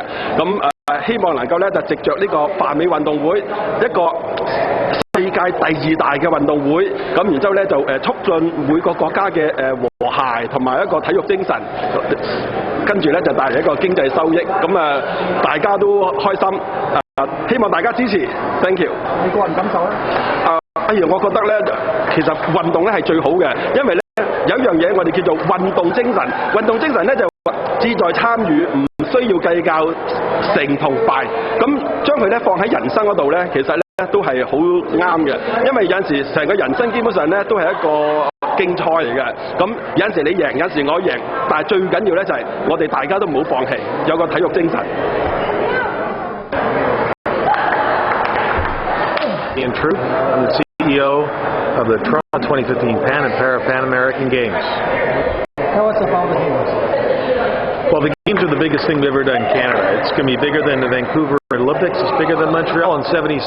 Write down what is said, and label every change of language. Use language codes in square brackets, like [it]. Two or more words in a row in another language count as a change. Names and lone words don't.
[yue] 咁希望能夠咧就藉着呢個泛美運動會一個世界第2大嘅運動會，咁然之後咧就促進每個國家嘅和諧同埋一個體育精神，跟住咧就帶嚟一個經濟收益，咁大家都開心，希望大家支持 ， [en] thank you。 [yue] 你個人感受咧？我覺得咧，其實運動咧係最好嘅，因為咧有一樣嘢我哋叫做運動精神。運動精神咧就志在參與，唔需要計較成同敗。咁將佢咧放喺人生嗰度咧，其實咧都係好啱嘅。因為有陣時成個人生基本上咧都係一個競賽嚟嘅。咁有陣時你贏，有陣時我贏，但係最緊要咧就係我哋大家都唔好放棄，有個體育精神。 [en] Ian Troop, I'm the CEO of the Toronto 2015 Pan and Pan American Games. Tell us about the games. Well, the games are the biggest thing we've ever done in Canada. It's going to be bigger than the Vancouver Olympics. It's bigger than Montreal in '76.